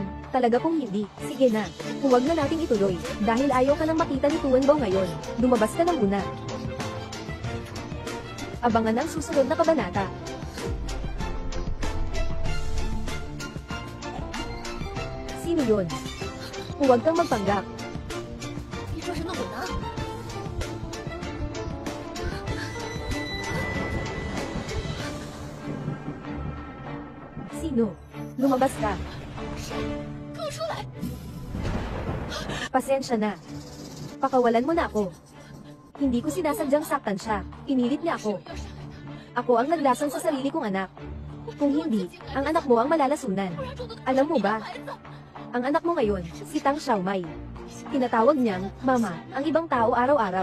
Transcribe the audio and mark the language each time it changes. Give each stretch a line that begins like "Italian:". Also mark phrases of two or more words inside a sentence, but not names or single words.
Filipino: Talaga kung hindi, sige na. Huwag na nating ituloy, dahil ayaw ka nang makita ni Tuwenbao ngayon. Lumabas ka na muna. Abangan ang susunod na kabanata. Sino yun? Huwag kang magpanggap.
Chinese: 你说什么我呢？
Filipino: Sino? Lumabas ka.
Chinese: 给我出来！
Filipino: Pasensya na. Pakawalan mo na ako. Hindi ko sinasadyang saktan siya. Pinilit niya ako. Ako ang naglason sa sarili kong anak. Kung hindi, ang anak mo ang malalasunan. Alam mo ba? Ang anak mo ngayon, si Tang Xiaomai. Tinatawag niyang, Mama, ang ibang tao araw-araw.